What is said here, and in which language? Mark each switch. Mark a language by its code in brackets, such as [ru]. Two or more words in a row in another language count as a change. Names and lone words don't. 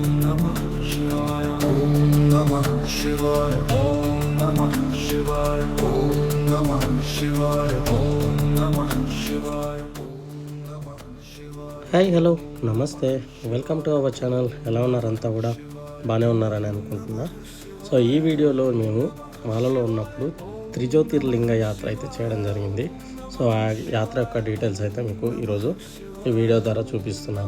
[sa] नमः शिवाय ॐ नमः शिवाय. ॐ नमः शिवाय ॐ नमः शिवाय. ॐ नमः शिवाय. [en] hi hello నమస్తే, welcome to our channel. [te] ఎలా ఉన్నారంతా కూడా బాగానే ఉన్నారని అనుకుంటున్నా. సో ఈ వీడియోలో మేము మాలలో ఉన్నప్పుడు త్రిజ్యోతిర్లింగ యాత్ర అయితే చేయడం జరిగింది. సో ఆ యాత్ర యొక్క డీటెయిల్స్ అయితే మీకు ఈరోజు ఈ వీడియో ద్వారా చూపిస్తున్నాను.